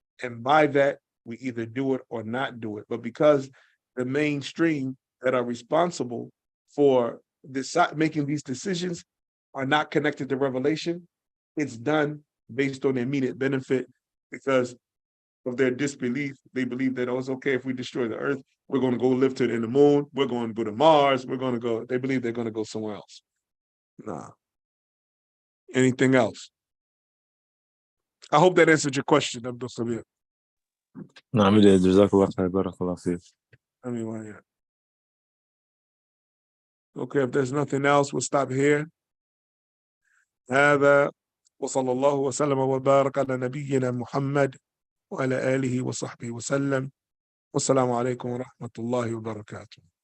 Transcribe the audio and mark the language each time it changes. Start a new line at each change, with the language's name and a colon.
English: And by that, we either do it or not do it. But because the mainstream that are responsible for making these decisions are not connected to revelation, it's done based on the immediate benefit because of their disbelief. They believe that, oh, it's okay if we destroy the earth, we're going to go live in the moon, we're going to go to Mars, they believe they're going to go somewhere else. Nah. Anything else? I hope that answered your question, Abdul Sabir.
Arabic: نعم جزاك الله خير بارك الله فيك.
English: Okay, if there's nothing else, we'll stop here.
Arabic: هذا وصلى الله وسلم وبارك على نبينا محمد وعلى آله وصحبه وسلم. والسلام عليكم ورحمة الله وبركاته.